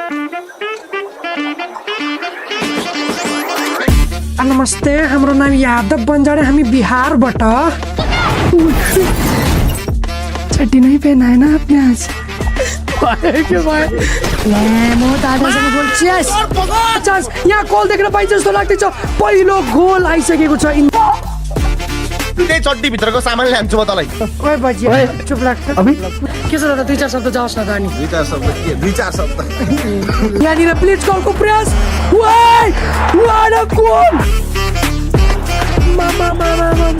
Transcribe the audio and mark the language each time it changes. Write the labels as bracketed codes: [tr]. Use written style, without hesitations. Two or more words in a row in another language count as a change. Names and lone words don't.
[ne] नमस्ते, हाम्रो नाम यादव बन्जाडे, हामी बिहारबाट। [hi] छठी नहीं पहनाए ना आपने आज? क्यों भाई? [ne] म दादासँग बोल्छिस। चान्स यहाँ गोल देख्न पाइन्छ जस्तो लाग्दैछ। पहिलो गोल आइसकेको छ। त्यही चड्डी भित्रको सामान ल्यान्छु म तँलाई। ओए बजी, चुप लाग्छ। अबे के छ दादा, 2-4 शब्द जाओस् न त अनि। 2-4 शब्द के? 2-4 शब्द। यहाँनिर प्लिज गोलको प्रयास। [en] Why! What a goal! [ne] Mama.